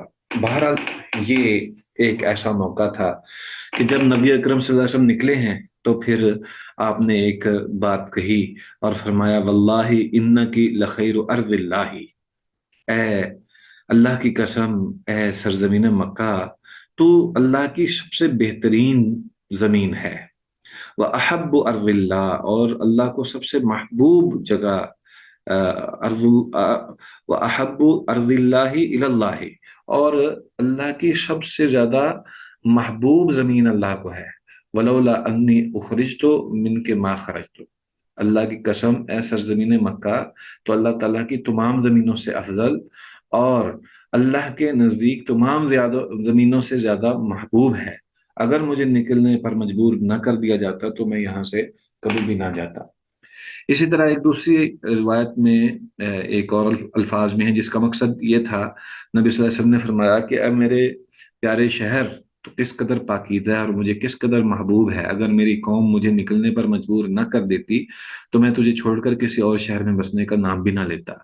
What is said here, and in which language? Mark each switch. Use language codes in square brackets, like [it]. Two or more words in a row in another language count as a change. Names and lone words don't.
[hi] बहरहाल ये एक ऐसा मौका था कि जब नबी अकरम [ar] صلى الله عليه وسلم [hi] निकले हैं तो फिर आपने एक बात कही और फरमाया, [ar] والله إنك لخير أرض الله, [hi] ए अल्लाह की कसम, ए सरजमीन मक्का, तो अल्लाह की सबसे बेहतरीन जमीन है। [ar] وأحب أرض الله, [hi] और अल्लाह को सबसे महबूब जगह [ar] وأحب أرض الله إلى الله, [hi] और अल्लाह की सबसे ज्यादा महबूब जमीन अल्लाह को है। [ar] ولولا أني أخرجت منك ما خرجت, [hi] अल्लाह की कसम ए सरजमीन मक्का, तो अल्लाह ताला की तमाम ज़मीनों से अफजल और अल्लाह के नज़दीक तमाम ज्यादा ज़मीनों से ज़्यादा महबूब है। अगर मुझे निकलने पर मजबूर न कर दिया जाता तो मैं यहाँ से कभी भी ना जाता। इसी तरह एक दूसरी रिवायत में एक और अल्फाज में है जिसका मकसद ये था, नबी [ar] صلى الله عليه وسلم [hi] ने फरमाया कि अब मेरे प्यारे शहर तो किस कदर पाकीज़ा है और मुझे किस कदर महबूब है, अगर मेरी कौम मुझे निकलने पर मजबूर न कर देती तो मैं तुझे छोड़कर किसी और शहर में बसने का नाम भी ना लेता।